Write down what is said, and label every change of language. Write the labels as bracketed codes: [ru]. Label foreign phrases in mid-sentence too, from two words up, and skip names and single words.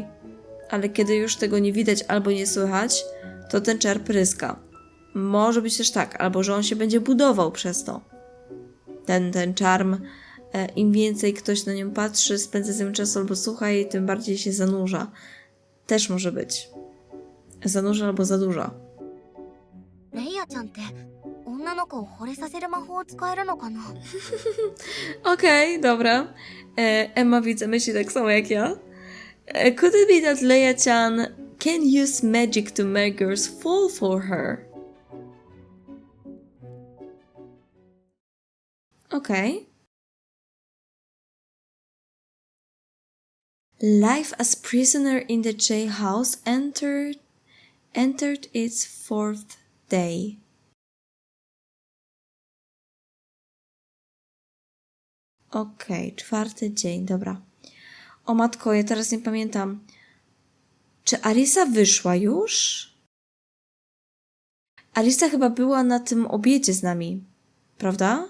[pl] Ale kiedy już tego nie widać albo nie słychać, to ten czar pryska. Może być też tak, albo że on się będzie budował przez to. Ten czarm, im więcej ktoś na nią patrzy, spędza z nim czas albo słucha jej, tym bardziej się zanurza. Też może być. Zanurza albo zadłuża. [ja] レイヤちゃんって女の子を惚れさせる魔法を使えるのかな？ [pl] Okej, dobra. Emma widzę myśli tak samo jak ja. [en] Could it be that Leia-chan can use magic to make girls fall for her? Okay. Life as prisoner in the jailhouse entered its fourth day. [pl] Okej, czwarty dzień, dobra. O matko, ja teraz nie pamiętam. Czy Arisa wyszła już? Arisa chyba była na tym obiedzie z nami, prawda?